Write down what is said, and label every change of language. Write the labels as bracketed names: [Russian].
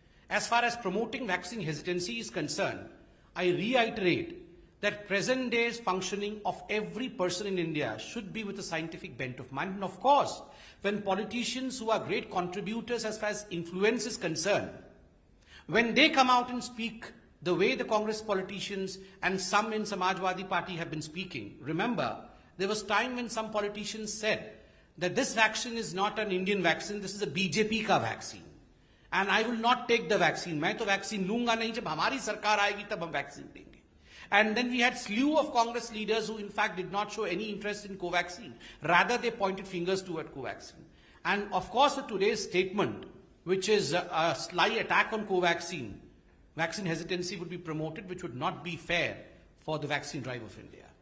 [English] As far as promoting vaccine hesitancy is concerned, I reiterate that present day's functioning of every person in India should be with a scientific bent of mind. And of course, when politicians who are great contributors as far as influence is concerned, when they come out and speak the way the Congress politicians and some in Samajwadi Party have been speaking, remember, there was time when some politicians said that this vaccine is not an Indian vaccine, this is a BJP ka vaccine. And I will not take the vaccine. [Hindi] मैं तो vaccine लूंगा नहीं, जब हमारी सरकार आएगी तब हम vaccine लेंगे. [English] And then we had slew of Congress leaders who in fact did not show any interest in Covaxin. Rather, they pointed fingers toward Covaxin. And of course, with today's statement, which is a sly attack on Covaxin, vaccine hesitancy would be promoted, which would not be fair for the vaccine drive of India.